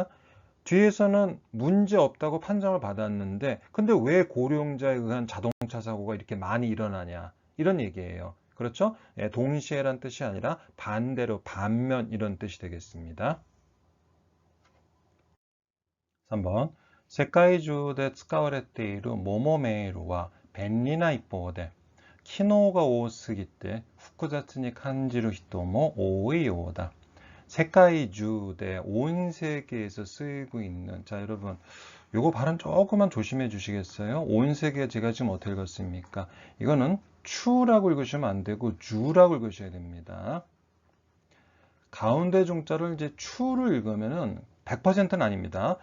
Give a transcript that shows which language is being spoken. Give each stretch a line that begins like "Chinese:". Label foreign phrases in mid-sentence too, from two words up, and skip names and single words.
Korean: 뒤에서는 문제 없다고 판정을 받았는데 근데 왜 고령자에 의한 자동차 사고가 이렇게 많이 일어나냐 이런 얘기예요. 그렇죠? 예, 동시에란 뜻이 아니라 반대로 반면 이런 뜻이 되겠습니다.
Japanese: 3번 世界中で使われているモモメールは便利な一方で機能が多すぎて複雑に感じる人も多いようだ.
Korean: 세계 주대 온 세계에서 쓰이고 있는, 자 여러분 요거 발음 조금만 조심해 주시겠어요? 온 세계 제가 지금 어떻게 읽었습니까? 이거는 추라고 읽으시면 안 되고 주라고 읽으셔야 됩니다. 가운데 중자를 이제 추를 읽으면은 100%는 아닙니다.